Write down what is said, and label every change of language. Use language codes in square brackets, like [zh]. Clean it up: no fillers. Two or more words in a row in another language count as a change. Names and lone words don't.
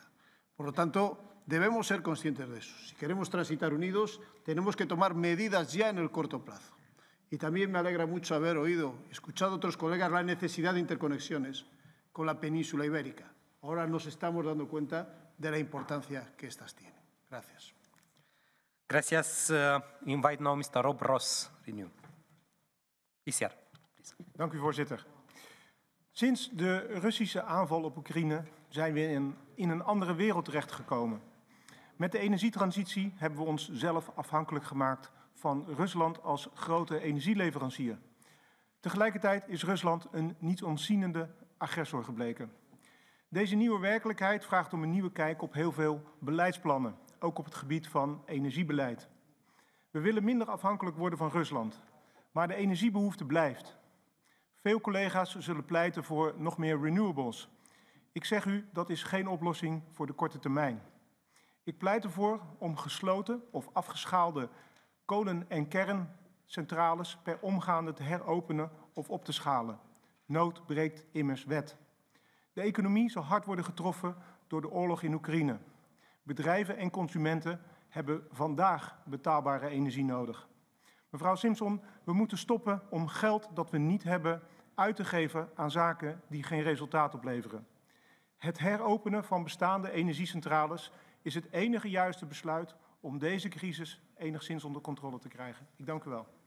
[es] Por lo tanto, debemos ser conscientes de eso. Si queremos transitar unidos, tenemos que tomar medidas ya en el corto plazo. Y también me alegra mucho haber oído, escuchado a otros colegas, la necesidad de interconexiones con la península ibérica. Ahora nos estamos dando cuenta de la importancia que estas tienen. Gracias. Gracias. [en] Invite now Mr. Rob Ross, Renew. ICR. [nl] Dank u, voorzitter. Sinds de Russische aanval op Oekraïne zijn we in een andere wereld terechtgekomen. Met de energietransitie hebben we ons zelf afhankelijk gemaakt van Rusland als grote energieleverancier. Tegelijkertijd is Rusland een niet ontzienende agressor gebleken. Deze nieuwe werkelijkheid vraagt om een nieuwe kijk op heel veel beleidsplannen, ook op het gebied van energiebeleid. We willen minder afhankelijk worden van Rusland, maar de energiebehoefte blijft. Veel collega's zullen pleiten voor nog meer renewables. Ik zeg u, dat is geen oplossing voor de korte termijn. Ik pleit ervoor om gesloten of afgeschaalde kolen- en kerncentrales per omgaande te heropenen of op te schalen. Nood breekt immers wet. De economie zal hard worden getroffen door de oorlog in Oekraïne. Bedrijven en consumenten hebben vandaag betaalbare energie nodig. Mevrouw Simson, we moeten stoppen om geld dat we niet hebben uit te geven aan zaken die geen resultaat opleveren. Het heropenen van bestaande energiecentrales is het enige juiste besluit om deze crisis enigszins onder controle te krijgen. Ik dank u wel.